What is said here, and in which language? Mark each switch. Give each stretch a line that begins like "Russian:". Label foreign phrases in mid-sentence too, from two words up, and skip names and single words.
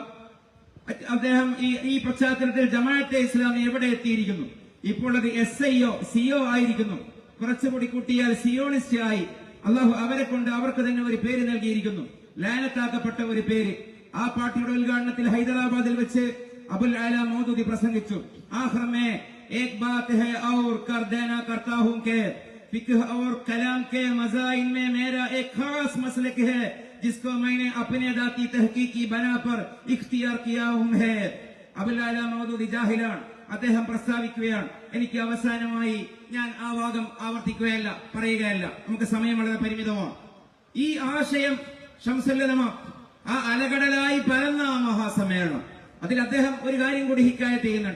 Malayalam: അദ്ദേഹം ഈ പശ്ചാത്തലത്തിൽ ജമാഅത്തെ ഇസ്ലാമി എവിടെ എത്തിയിരിക്കുന്നു? ഇപ്പോൾ അത് SIO CO ആയിരിക്കുന്നു. കുറച്ചുകൂടി കൂട്ടിയാൽ സിയോണിസ്റ്റ് ആയി. അള്ളാഹു അവരെ കൊണ്ട് അവർക്ക് തന്നെ ഒരു പേര് നൽകിയിരിക്കുന്നു, ലാനത്താക്കപ്പെട്ട ഒരു പേര്. ആ പാർട്ടിയുടെ ഉദ്ഘാടനത്തിൽ ഹൈദരാബാദിൽ വെച്ച് അബുൽ ആല മൗദൂദി പ്രസംഗിച്ചു.
Urdu: آخر میں ایک بات ہے اور کر دینا کرتا ہوں کہ فکر اور کلام کے مضامین میں میرا ایک خاص مسلک ہے جس کو میں نے اپنے ذاتی تحقیقی بنا پر اختیار کیا ہوں ہے.
Malayalam: അബുൽ ആല മൗദൂദി ജാഹിലാണ്. അദ്ദേഹം പ്രസ്താവിക്കുകയാണ്, എനിക്ക് അവസാനമായി ഞാൻ ആ വാദം ആവർത്തിക്കുകയല്ല, പറയുകയല്ല, നമുക്ക് സമയം വളരെ പരിമിതമാണ്. ഈ ആശയം ശംസുൽ ഉലമ ആ അലകടലായി പരന്ന ആ മഹാസമ്മേളനം, അതിൽ അദ്ദേഹം ഒരു കാര്യം കൂടി ഹിക്കായത്ത് ചെയ്യുന്നുണ്ട്.